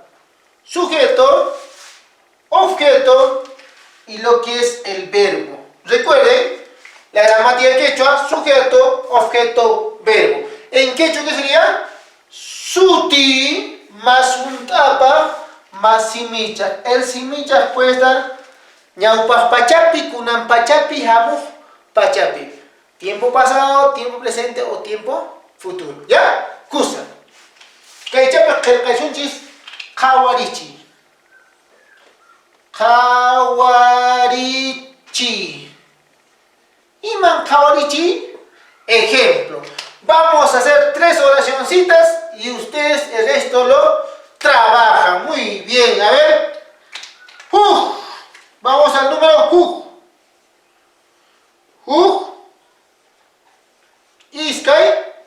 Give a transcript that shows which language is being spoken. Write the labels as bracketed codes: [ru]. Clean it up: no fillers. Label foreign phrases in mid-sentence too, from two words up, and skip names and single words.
[es] Sujeto, objeto y lo que es el verbo. Recuerden, la gramática quechua, sujeto, objeto, verbo. En quechua, ¿qué sería? Suti más un tapa más simicha. El simicha puede estar [qu] ñaupas pachapi, kunan pachapi, hamuj pachapi. [es] Tiempo pasado, tiempo presente o tiempo futuro. ¿Ya? [qu] Kusa. Kaychapa qillqashunchis qhawarichi. Qhawarichi. iman kawarichi. [es] Ejemplo. Vamos a hacer 3 oracioncitas y ustedes el resto lo trabajan. Muy bien, a ver. Vamos al número Iskay.